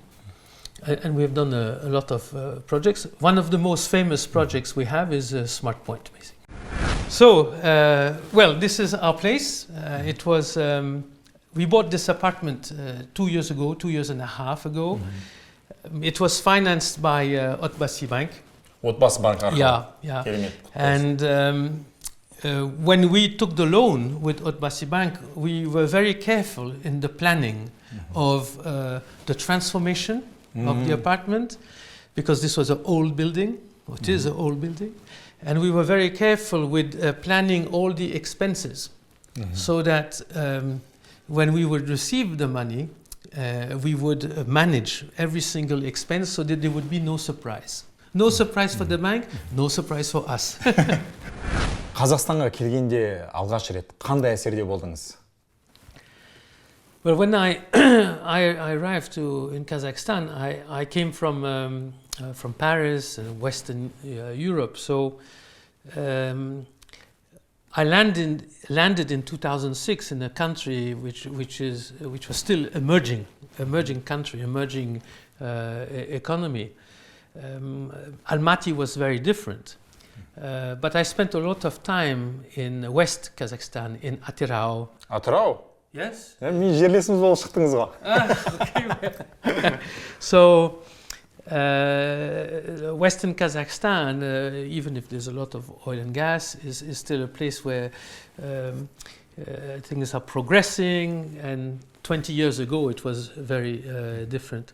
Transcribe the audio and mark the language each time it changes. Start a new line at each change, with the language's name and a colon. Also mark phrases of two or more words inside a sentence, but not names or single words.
English: And we have done a lot of projects. One of the most famous projects we have is Smart Point, basically. So, well, this is our place. It was, we bought this apartment 2 years ago, 2.5 years ago. Mm-hmm. It was financed by Отбасы Bank.
Kazakh: Отбасы банк арқылы.
English: Yeah.
Kazakh: Керемет.
English: And when we took the loan with Отбасы Bank, we were very careful in the planning of the transformation of the apartment, because this was an old building, or it is an old building, and we were very careful with planning all the expenses, so that when we would receive the money, we would manage every single expense so that there would be no surprise. No surprise for the bank, no surprise for us.
Kazakh: Қазақстанға келгенде алғаш рет қандай әсерде болдыңыз?
English: Well, when I arrived in Kazakhstan, I came from Paris, Western Europe. So I landed in 2006 in a country which was still emerging country, emerging economy. Almaty was very different, but I spent a lot of time in West Kazakhstan, in Atyrau.
Kazakh: Атырау?
English: Yes.
Kazakh: Мен жерлесіміз болып шықтыңыз ғой.
English: Okay. So, Western Kazakhstan, even if there's a lot of oil and gas, is still a place where things are progressing, and 20 years ago it was very different.